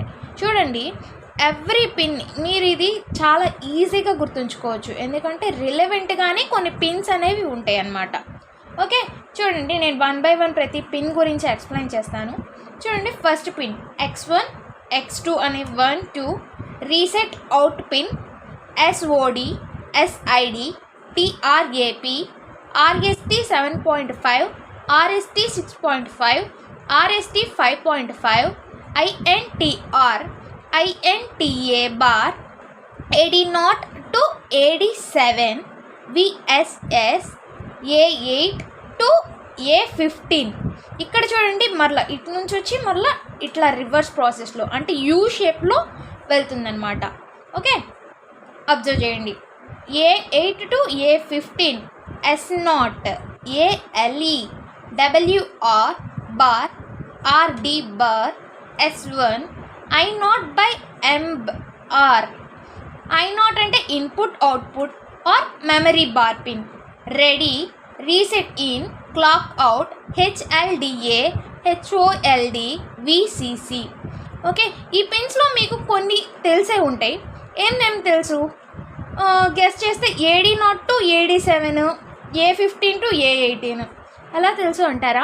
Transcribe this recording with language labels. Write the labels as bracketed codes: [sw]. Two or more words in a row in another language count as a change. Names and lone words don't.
[te] చూడండి [en] every pin [te] మీరు ఇది చాలా ఈజీగా గుర్తుంచుకోవచ్చు, ఎందుకంటే రిలవెంట్గానే కొన్ని పిన్స్ అనేవి ఉంటాయి అన్నమాట. ఓకే, చూడండి నేను [en] 1 by 1 [te] ప్రతి పిన్ గురించి ఎక్స్ప్లెయిన్ చేస్తాను. [en] చూడండి first pin X1 X2 అనే 1 2 reset out pin SOD SID TRAP RST 7.5 RST 6.5 RST 5.5 INTR INTA bar AD0 to AD7 VSS A8 to A15. [te] ఇక్కడ చూడండి మరలా ఇటు నుంచి వచ్చి మరలా ఇట్లా [en] reverse process [te] అంటే [en] U shape [te] వెళ్తుందన్నమాట. ఓకే, అబ్జర్వ్ చేయండి. [en] A8 to A15 S0 ALE WR bar RD bar S1 I0 by MR. I0 అంటే input output or memory bar pin. ready reset in clock out HLDA HOLD VCC. [te] ఓకే, ఈ పిన్స్లో మీకు కొన్ని తెలిసే ఉంటాయి. ఏం తెలుసు గెస్ చేస్తే AD0 to AD7 A15 to A18 అలా తెలుసు అంటారా?